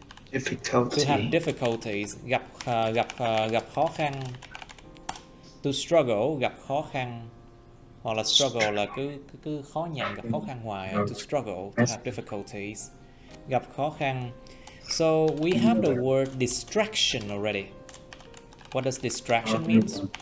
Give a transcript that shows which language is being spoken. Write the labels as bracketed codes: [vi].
[en] To have difficulties, [vi] gặp khó khăn. To struggle, gặp khó khăn. Hoặc là struggle là cứ khó nhằn, gặp khó khăn hoài. [en] To struggle, to have difficulties. [vi] Gặp khó khăn. [en] So we have the word distraction already. What does distraction means?